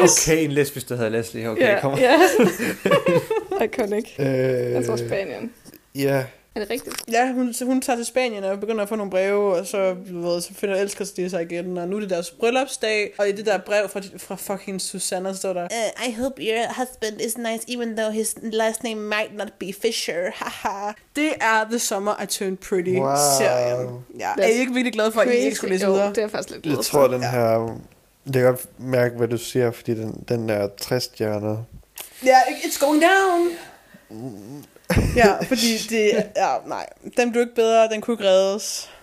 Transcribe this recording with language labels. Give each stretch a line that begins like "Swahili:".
Danish: Okay, en lesbisk, der hedder Leslie. Okay, kom. Iconic. Jeg tror Spanien. Ja. Yeah. Er det rigtigt? Ja, hun tager til Spanien og begynder at få nogle breve, og så finder og elsker de sig igen, og nu er det deres bryllupsdag, og i det der brev fra fucking Susanna står der,
English: I hope your husband is nice, even though his last name might not be Fisher, haha.
Danish: Det er The Summer I Turned Pretty, wow. Serien. Ja, er I ikke virkelig glad for, at I ikke skulle læse ud? Det er jeg faktisk lidt glad for. Jeg tror, den her, det kan godt mærke, hvad du siger, fordi den er træstjerne.
English: Ja, yeah, it's going down.
Danish: Ja, fordi det er, nej, den blev ikke bedre, den kunne ikke reddes.